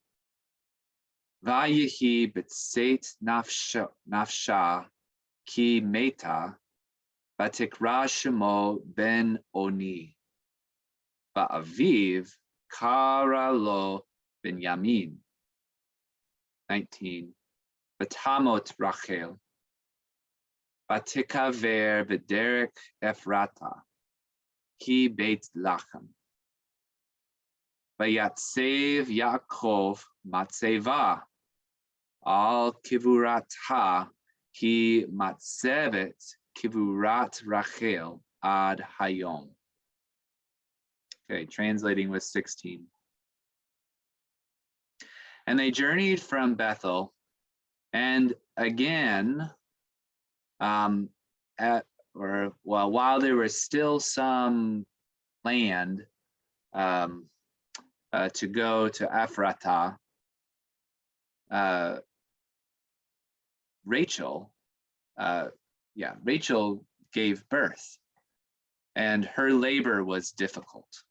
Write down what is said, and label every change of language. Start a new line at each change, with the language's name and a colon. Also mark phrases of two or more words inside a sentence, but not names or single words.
Hebrew: ויהי בצאת נפשה כי מתה ותקרא שמו בן אוני ואביו קרא לו בנימין. 19. ותמת רחל ותקבר בדרך אפרתה כי בית לחם. ויצב יעקב מצבה על קברתה כי מצבת קבורת רחל עד היום.
English: Okay, translating with 16. And they journeyed from Bethel, and again, while there was still some land to go to Ephrata, Rachel gave birth, and her labor was difficult.